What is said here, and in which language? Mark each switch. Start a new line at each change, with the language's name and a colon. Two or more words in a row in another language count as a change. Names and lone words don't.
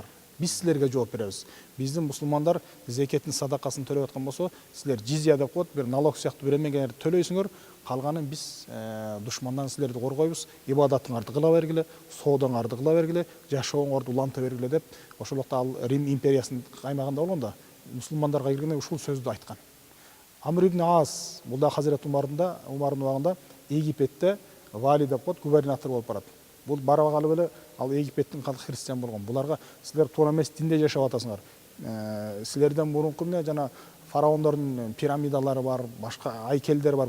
Kyrgyz: Биз силерге жооп беребиз. Биздин мусулмандар зекеттин садакасын төлөп аткан болсо, силер жизия деп коет, бир налог сыяктуу берилмегендерди төлөйсүңөр, калганын биз душмандан силерди коргойбуз, ибадатыңарды кыла бергиле, соодоңарды кыла бергиле, жашооңорду уланта бергиле деп, ошол убакта ал Рим империясынын каймагында болгондо мусулмандарга келгенде ушул сөздү айткан. Амр ибн Ас, бул да Хазирет Умардын убагында Египетте вали деп коет, губернатор болуп барат. Бул бара калып эле ал Египеттин калкы христиан болгон. Буларга силер туура эмес динде жашап атасыңар. Силерден мурунку эмне жана фараондордун пирамидалары бар, башка айкелдер бар.